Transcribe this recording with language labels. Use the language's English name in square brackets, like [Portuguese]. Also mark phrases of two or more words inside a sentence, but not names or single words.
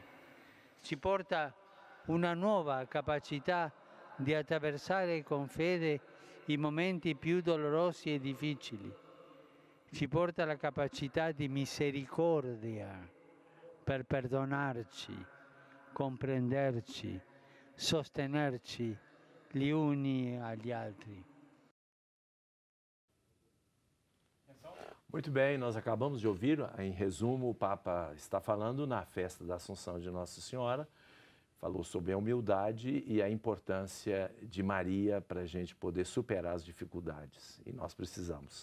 [Italian] Ci porta una nuova capacità di attraversare con fede i momenti più dolorosi e difficili. Ci porta la capacità di misericordia per perdonarci, comprenderci, sostenerci gli uni agli altri. [Portuguese] Muito bem, nós acabamos de ouvir, em resumo, o Papa está falando na festa da Assunção de Nossa Senhora, falou sobre a humildade e a importância de Maria para a gente poder superar as dificuldades, e nós precisamos.